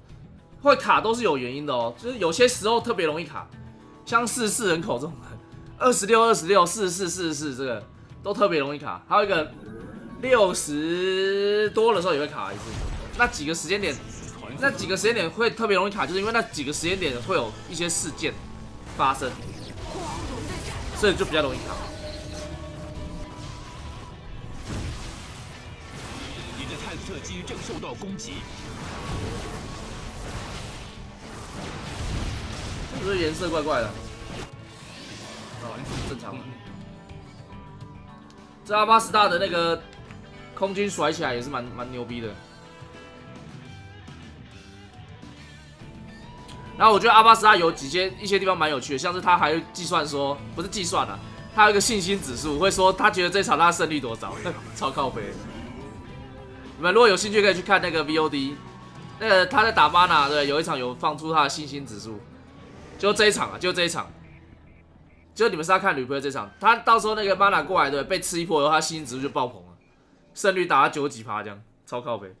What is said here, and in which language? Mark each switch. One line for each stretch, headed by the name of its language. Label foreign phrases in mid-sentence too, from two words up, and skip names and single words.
Chinese: 會卡都是有原因的哦，就是有些時候特別容易卡，像44人口這種的，26、26、44、44這個都特別容易卡，還有一個60多的時候也會卡一次。那幾個時間點會特別容易卡，就是因為那幾個時間點會有一些事件發生，所以就比較容易卡。你的探测机正受到攻擊。是不是顏色怪怪的？正常。這阿巴斯大的那個空軍甩起來也是蠻牛逼的。然後我覺得阿巴斯大有一些地方蠻有趣的，像是他還會計算說，不是計算啊，他有一個信心指數，會說他覺得這場他的勝率多少，超靠北。你們如果有興趣可以去看那個 VOD， 那個他在打 Mana 對，有一場有放出他的信心指數。就這一場啊，就這一場，就你們是要看replay這場，他到时候那個 Mana 過來的被吃一波以後，他信心指數就爆棚了，勝率達到90幾%這樣，超靠北。